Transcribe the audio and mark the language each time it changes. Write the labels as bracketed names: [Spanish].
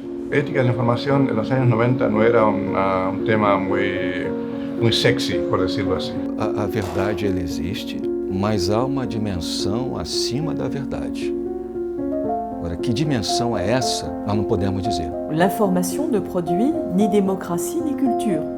[Spanish] Ética de la información en los años 90 no era un tema muy sexy, por decirlo así. [Portuguese] A verdade ela existe, mas há uma dimensão acima da verdade. Agora, que dimensão é essa? Nós não podemos dizer. [French] L'information ne produit ni démocratie ni culture.